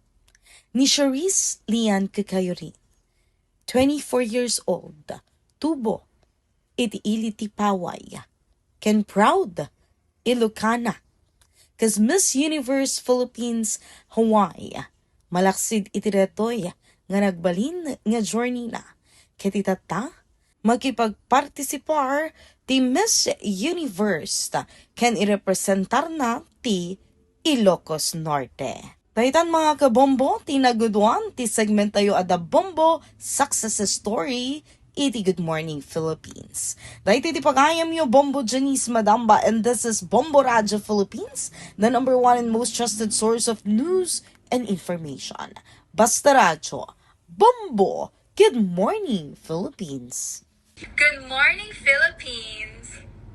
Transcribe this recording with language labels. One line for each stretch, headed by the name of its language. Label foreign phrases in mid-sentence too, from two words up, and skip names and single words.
Iloko: Ni Charisse Lianne Cacayorin, 24 years old, tubo, iti ili ti paway, ken proud, Ilokana, kas Miss Universe Philippines Hawaii, malaksid iti detoy, nga nagbalin nga journey na, ketitata, makipagpartisipar ti Miss Universe, ken irepresentar na ti Ilocos Norte. Daytan mga kabombo, tinaguduan ti segment tayo ada bombo
English: success story
Iloko: iti Good Morning Philippines. Dahiti ti pagayam yo Bombo Janice Madamba,
English: and this is Bombo Radio Philippines, the number one and most trusted source of news and information.
Iloko: Basta Radio, Bombo,
English: Good Morning Philippines. Good morning, Philippines.